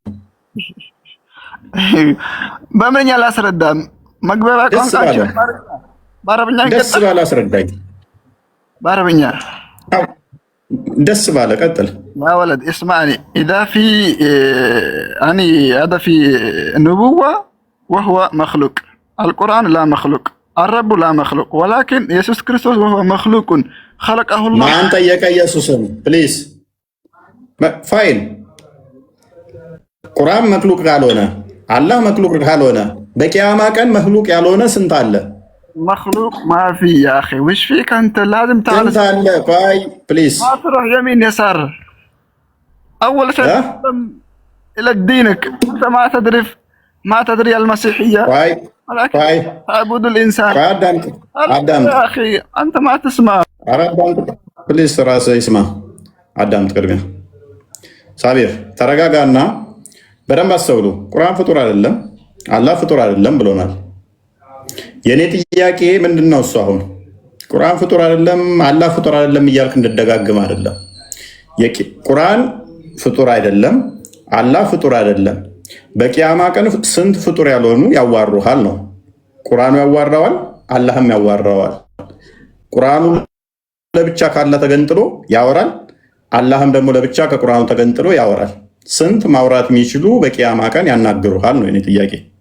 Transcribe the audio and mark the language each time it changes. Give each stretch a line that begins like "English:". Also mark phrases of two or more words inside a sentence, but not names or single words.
Amharic: በምንኛ ላስረዳም? መግባቢያ ቋንቋቸው በአረብኛ ደስ ባለ አስረዳኝ። በአረብኛ ደስ ባለ ቀጥል።
Arabic: يا ولد اسمعني اذا في اني هذا في نبوة وهو مخلوق القرآن لا مخلوق الرب لا مخلوق ولكن يسوع كريستوس وهو مخلوق خلقه الله
Amharic: ማን ጠየቀ ኢየሱስን?
English: please fine።
Amharic: ቁርአን መክሉቅ ካልሆነ አላህ መክሉቅ ካልሆነ በቂያማ ቀን መክሉቅ ያልሆነ ስንት አለ?
Arabic: مخلوق ما في يا اخي وش فيك انت لازم تعرف
Amharic: سنت አለ። ቆይ ፕሊዝ
Arabic: ما تروح يمين يسار اول شيء الى دينك انت ما تدري المسيحيه
Amharic: ቆይ
Arabic: تعبد الانسان
Amharic: አዳምጥ
Arabic: يا اخي انت ما تسمع
Amharic: አዳምጥ ፕሊዝ ራስህ ይስማ። አዳምጥ ቅድሚያ ሳቢር ተረጋጋና በደንብ አስተውሉ። ቁርአን ፍጡር አይደለም፣ አላህ ፍጡር አይደለም ብሎናል። የኔ ጥያቄ ምንድነው? እሱ አሁን ቁርአን ፍጡር አይደለም አላህ ፍጡር አይደለም እያልክ እንድደጋግም አይደለም። ቁርአን ፍጡር አይደለም፣ አላህ ፍጡር አይደለም። በቂያማ ቀን ስንት ፍጡር ያልሆኑ ያዋሩሃል ነው። ቁርአኑ ያዋራዋል፣ አላህም ያዋራዋል። ቁርአኑ ለብቻ ካለ ተገንጥሎ ያወራል፣ አላህም ደግሞ ለብቻ ከቁርአኑ ተገንጥሎ ያወራል። ስንት ማውራት የሚችሉ በቂያማ ቀን ያናግሩሃል ነው የኔ ጥያቄ።